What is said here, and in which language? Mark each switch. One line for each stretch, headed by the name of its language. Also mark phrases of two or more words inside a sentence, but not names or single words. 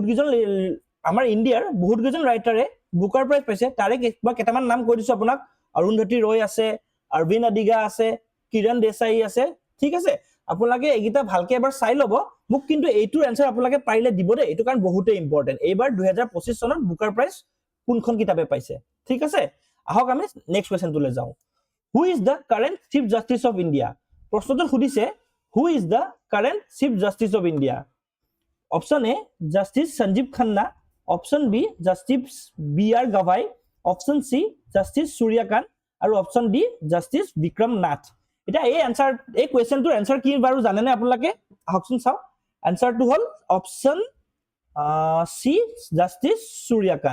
Assamese: বহুত গিজন ৰাইটাৰে বুকাৰ প্ৰাইজ পাইছে তাৰে কেটামান নাম কৈ দিছো আপোনাক অৰুন্ধতী ৰয় আছে অৰবিন্দ আদিগা আছে কিৰণ দেশাই আছে ঠিক আছে আপোনালোকে এইগিটা ভালকে এবাৰ চাই লব মোক কিন্তু এইটোৰ আনসাৰ আপোনালোকে পাৰিলে দিব দে এইটো কাৰণ বহুতে ইম্পৰ্টেন্ট এইবাৰ 2025 চনত বুকাৰ প্ৰাইজ কোনখন কিতাপে পাইছে ঠিক আছে আহক আমি নেক্সট কোৱেশ্চনটোলৈ যাওঁ
English: who is the current Chief Justice of India
Assamese: প্ৰশ্নটো সুধিছে
English: who is the current Chief Justice of India option A Justice
Assamese: সঞ্জীৱ খান্না
English: option B Justice
Assamese: বি আৰ গাভাই
English: option C Justice
Assamese: সূৰ্যকান্ত আৰু
English: option D Justice
Assamese: বিক্ৰম নাথ এটা এই কোৱেশ্চনটোৰ আনসাৰ কি বাৰু জানেনে আপোনালোকে আহকচোন চাও আনসাৰটো হল
English: option C Justice
Assamese: সূৰ্যকান্ত